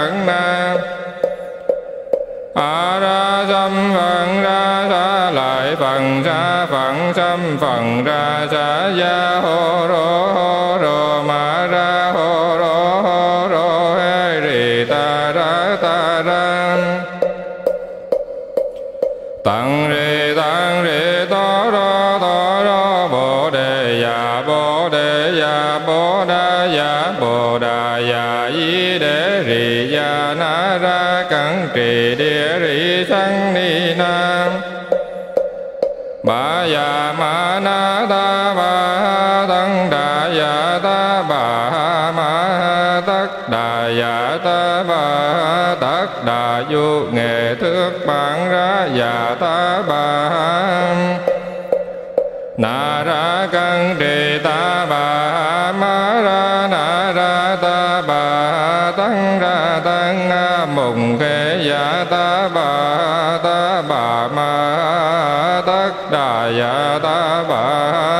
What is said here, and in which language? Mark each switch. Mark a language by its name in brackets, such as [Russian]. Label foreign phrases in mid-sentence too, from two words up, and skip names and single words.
[Vietnamese] a ra dâm phần ra sa lại phần ra phận xâm phần ra sa ya hô rô ma ra hô rô hê rì ta ra tặng rì to rô bồ đề ya bồ đà ya di đế rì ya na ra cẩn trì địa rì sang ni nam. Bà ya ma na ta bà tăng đà ya ta bà ma tất đà ya ta bà tất đà du nghệ thước bạn ra ya ta bà. Na ra cân trì ta bà ma ra na ra ta bà tăng ra tăng mùng khê ya ta bà ma tất đà ya ta bà.